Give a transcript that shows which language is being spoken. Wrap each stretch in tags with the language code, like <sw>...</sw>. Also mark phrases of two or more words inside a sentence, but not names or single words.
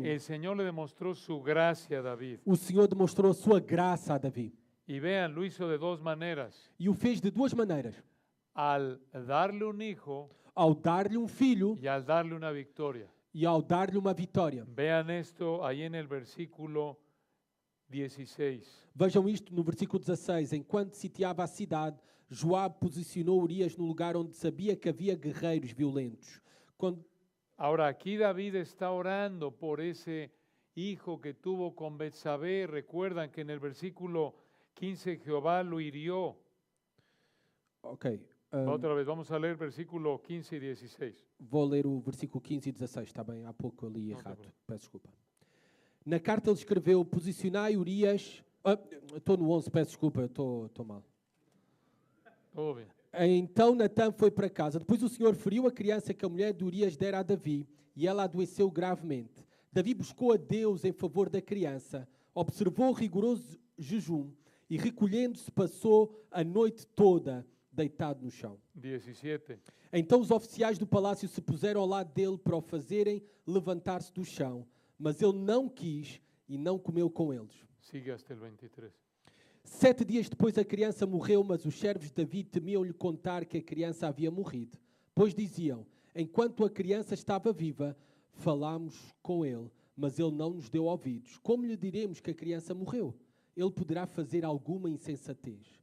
<es>el Señor le demostró su gracia a David.</es> <pt>o Senhor demonstrou a sua graça a Davi.</pt> <es>Y vean, lo hizo de dos maneras.</es> <pt>E o fez de duas maneiras.</pt> <es>Al darle un hijo</es> <pt>Ao dar-lhe um filho</pt> <es>y al darle una victoria.</es> <pt>e ao dar-lhe uma vitória.</pt> <es>Vean esto ahí en el versículo 16.</es> <pt>Vejam isto no versículo 16. Enquanto sitiava a cidade, Joabe posicionou Urias no lugar onde sabia que havia guerreiros violentos. Quando</pt> <es>Ahora aquí David está orando por ese hijo que tuvo con Betsabé. Recuerdan que en el versículo 15 Jehová lo hirió. Ok. Otra vez, vamos a leer versículo 15 y 16.</es> <pt>Vou ler o versículo 15 e 16, está bem? Há pouco eu li Não tem errado. problema. Peço desculpa. Na carta ele escreveu, posicionai Urias... Estou no 11, peço desculpa, estou mal.</pt> <es>Todo bien.</es> <pt>Então Natã foi para casa. Depois o Senhor feriu a criança que a mulher de Urias dera a Davi, e ela adoeceu gravemente. Davi buscou a Deus em favor da criança, observou rigoroso jejum, e recolhendo-se passou a noite toda deitado no chão. 17. Então os oficiais do palácio se puseram ao lado dele para o fazerem levantar-se do chão, mas ele não quis e não comeu com eles.</pt> <es>Sigue hasta el 23.</es> <pt>7 dias depois a criança morreu, mas os servos de Davi temiam-lhe contar que a criança havia morrido, pois diziam, enquanto a criança estava viva, falámos com ele, mas ele não nos deu ouvidos. Como lhe diremos que a criança morreu? Ele poderá fazer alguma insensatez.</pt>